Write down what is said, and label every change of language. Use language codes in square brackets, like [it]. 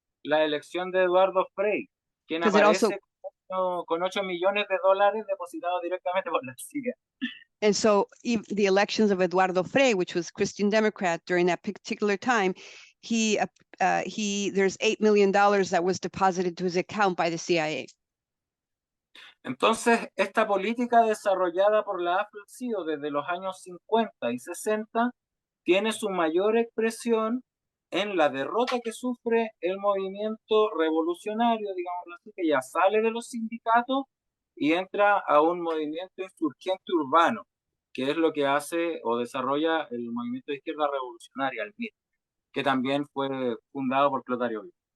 [es] la elección de Eduardo Frei, quien aparece con $8 millones depositados directamente por la CIA. [en] And so the elections of Eduardo Frei, which was Christian Democrat during that particular time, there's $8 million that was deposited to his account by the CIA. [es] Entonces, esta política desarrollada por la AFL-CIO desde los años 50 y 60 tiene su mayor expresión en la derrota que sufre el movimiento revolucionario, digámoslo así, que ya sale de los sindicatos y entra a un movimiento insurgente urbano, que es lo que hace o desarrolla el movimiento de izquierda revolucionaria, el MIR, que también fue fundado por Clotario Blest.